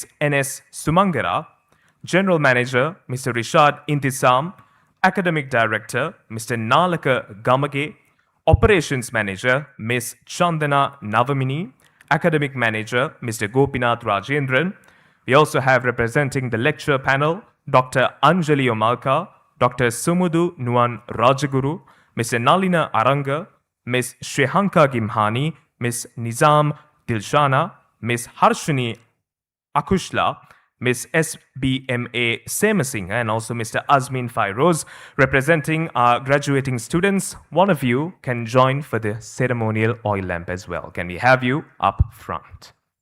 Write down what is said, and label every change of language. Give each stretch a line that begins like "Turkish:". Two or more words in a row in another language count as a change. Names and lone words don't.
English: N.S. Sumangara. General Manager, Mr. Rishad Intisam. Academic Director, Mr. Nalaka Gamage. Operations Manager, Ms. Chandana Navamini. Academic Manager, Mr. Gopinath Rajendran. We also have representing the lecture panel, Dr. Anjali Omalka, Dr. Sumudu Nuan Rajaguru, Mr. Nalina Aranga, Ms. Shrehanka Gimhani, Ms. Nizam Dilshana, Ms. Harshini Akushla, Ms. SBMA Semasinghe, and also Mr. Azmin Fairoz, representing our graduating students. One of you can join for the ceremonial oil lamp as well. Can we have you up front?